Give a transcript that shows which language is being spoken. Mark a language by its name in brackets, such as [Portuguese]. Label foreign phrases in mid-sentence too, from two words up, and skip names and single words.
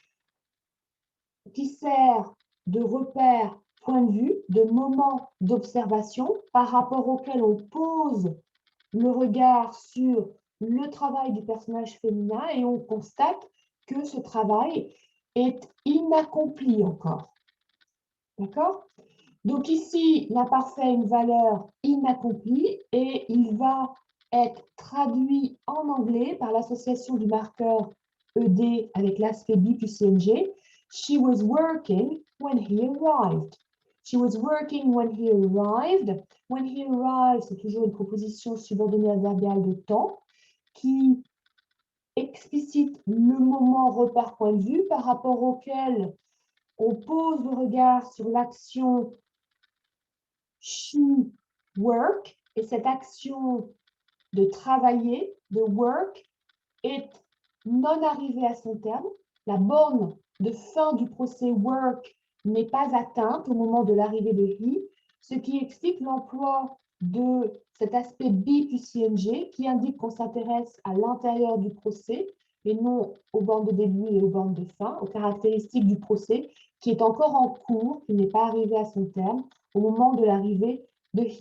[French] qui sert de repère point de vue, de moment d'observation par rapport auquel on pose le regard sur le travail du personnage féminin et on constate que ce travail est inaccompli encore. D'accord? Donc ici, l'imparfait a une valeur inaccomplie et il va être traduit en anglais par l'association du marqueur ED avec l'aspect B plus ING. [English] She was working when he arrived. She was working when he arrived. When he arrived, [French] c'est toujours une proposition subordonnée adverbiale de temps qui explicite le moment repère point de vue par rapport auquel on pose le regard sur l'action [English] she work, [French] et cette action de travailler, de work, est non arrivée à son terme. la borne de fin du procès work n'est pas atteinte au moment de l'arrivée de he, ce qui explique l'emploi de cet aspect be plus ing qui indique qu'on s'intéresse à l'intérieur du procès et non aux bornes de début et aux bornes de fin, aux caractéristiques du procès qui est encore en cours, qui n'est pas arrivé à son terme au moment de l'arrivée de he.